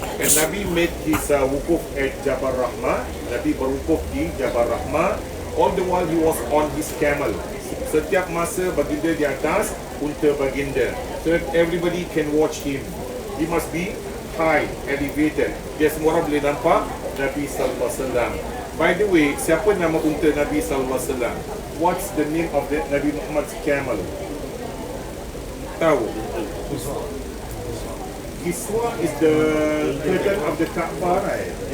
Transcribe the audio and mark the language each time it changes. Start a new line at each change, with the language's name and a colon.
English: And Nabi made his wukuf at Jabal Rahmah.
Malay: Nabi berwukuf di Jabal Rahmah.
English: All the while he was on his camel.
Malay: Setiap masa baginda di atas unta baginda,
English: so that everybody can watch him. He must be high, elevated.
Malay: Dia semua orang boleh nampak Nabi sallallahu alaihi wasallam.
English: By the way,
Malay: siapa nama unta Nabi sallallahu alaihi wasallam?
English: What's the name of the Nabi Muhammad's camel?
Malay: Tahu?
English: Kiswa is the curtain of the Kaabah, right?